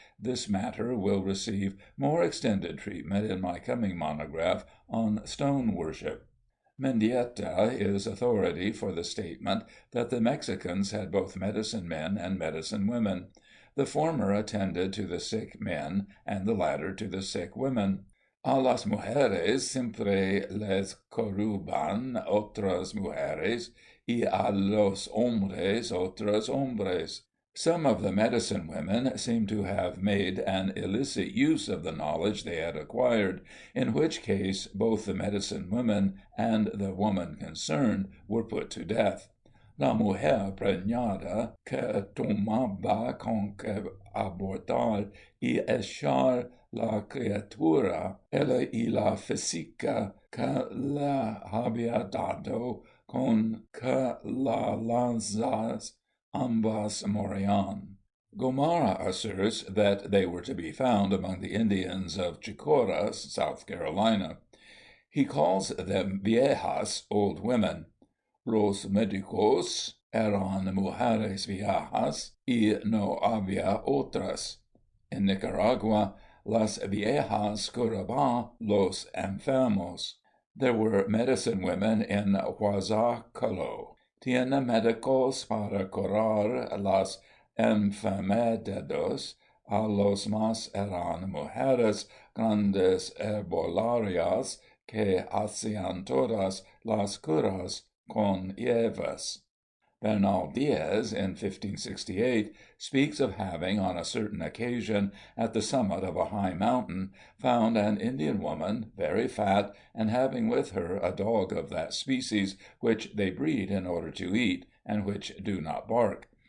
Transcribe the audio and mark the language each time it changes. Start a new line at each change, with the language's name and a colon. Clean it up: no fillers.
English: This matter will receive more extended treatment in my coming monograph on stone worship. Mendieta is authority for the statement that the Mexicans had both medicine men and medicine women. The former attended to the sick men, and the latter to the sick women.
Spanish: A las mujeres siempre les corruban otras mujeres, y a los hombres otros hombres.
English: Some of the medicine women seem to have made an illicit use of the knowledge they had acquired, in which case both the medicine women and the woman concerned were put to death.
Spanish: La mujer preñada que tomaba con que abortar y echar la criatura, ella y la física que le había dado con que la lanzas, ambas morían.
English: Gomara asserts that they were to be found among the Indians of Chicora, South Carolina. He calls them viejas, old women.
Spanish: Los médicos eran mujeres viejas y no había otras. En Nicaragua, las viejas curaban los enfermos.
English: There were medicine women in Huazacalo.
Spanish: Tiene médicos para curar las enfermedades. A los más eran mujeres grandes herbolarias que hacían todas las curas con hierbas.
English: Bernal Diaz, in 1568, speaks of having, on a certain occasion, at the summit of a high mountain, found an Indian woman, very fat, and having with her a dog of that species which they breed in order to eat, and which do not bark.